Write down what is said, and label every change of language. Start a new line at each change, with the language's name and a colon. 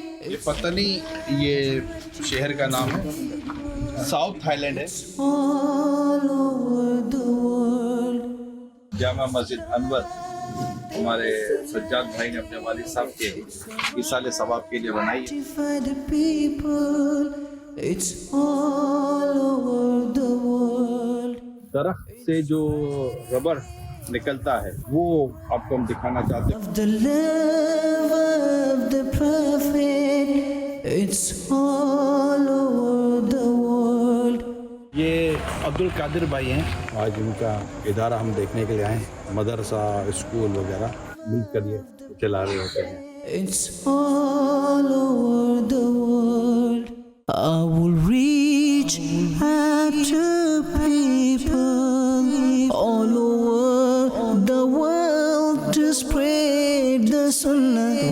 Hindi: ये पतनी ये शहर का नाम है, साउथ थाईलैंड है.
English: All over the world.
Hindi: Jama Masjid Anwar हमारे सज्जाद भाई ने अपने वालिद साहब के इसाले सवाब के लिए बनाई है.
English: For the people, it's all over the world.
Hindi: दरख्त से जो रबर निकलता है वो आपको हम दिखाना चाहते हैं.
English: Of the love of the prophet, it's all over the world.
Hindi: ये अब्दुल कादिर भाई हैं, आज उनका इदारा हम देखने के लिए आए हैं. मदरसा स्कूल वगैरह मिलकर ये चला रहे होते हैं.
English: It's all over the world. I will reach out to people all over the world to spread the sunnah.